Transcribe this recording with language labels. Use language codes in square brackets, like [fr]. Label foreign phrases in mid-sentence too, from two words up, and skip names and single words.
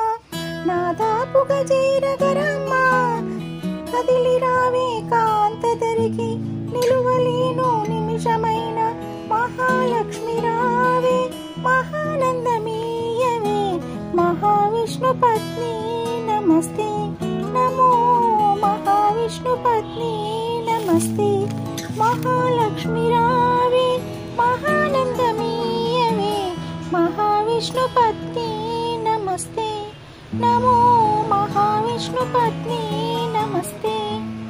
[te] నాదాపుగా చేరగరమ్మ కదిలి రావే కాంతదరికి నిలువలేను నిమిషమైన మహాలక్ష్మి రావే మహానందమీయవే [sa] మహావిష్ణుపత్ని నమస్తే। నమో महाविष्णुपत्नी नमस्ते। [te] మహాలక్ష్మి రావే మహానందమీయవే [sa] महाविष्णुपत्नी नमस्ते। नमो महाविष्णुपत्नी नमस्ते।